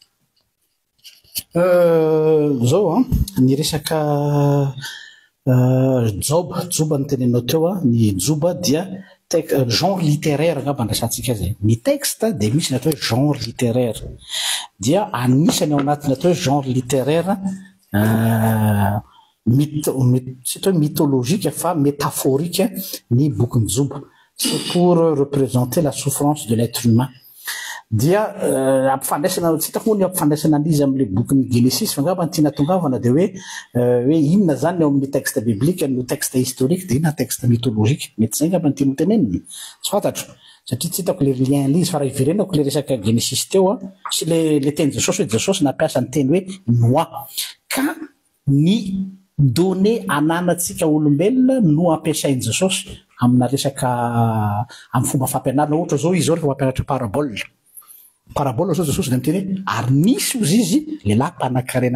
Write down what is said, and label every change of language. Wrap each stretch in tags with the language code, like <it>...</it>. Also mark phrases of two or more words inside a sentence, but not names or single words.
<mg>zao ny resaka joba ny tenenao teo ny joba dia</mg> <fr>genre littéraire</fr> <mg>ngamba andrasantsika zay ny texte dia misy ny atao hoe</mg> <fr>genre littéraire</fr> <mg>dia anisany ao anatin'ny atao hoe</mg> <fr>genre littéraire</fr> <mg>tsy atao hoe mythologique fa métaphorique ny bokin-joba</mg> <fr>c'est pour représenter la souffrance de l'être humain</fr> <mg>dia ampifandraisana tsitako moa ny ampifandraisana an'izy am'le bokyny Genesis fa ngamba tiana tongavana de hoe inona zany eo amin'ny</mg> <fr>texte biblique</fr> <mg>no</mg> <fr>texte historique</fr> <mg>de inona</mg> <fr>texte mythologique</fr> <mg>mety zay ngamba ny tiano teneniny tsy fantatro satria tsy hitako le lien l'izy fa raha iverenako le resaka Genesis teo sy le teny Jesosy hoe Jesosy nampiasa ny teny hoe Noa ka ny donné ananatsika olombelona no ampiasainy Jesosy amina resaka amin'ny fomba fampianarana ohatra zao izy zao rehefa mampianatra parabole zao Jesosy de miteny ary nisy ozy izy lehilahy mpanan-karena</mg>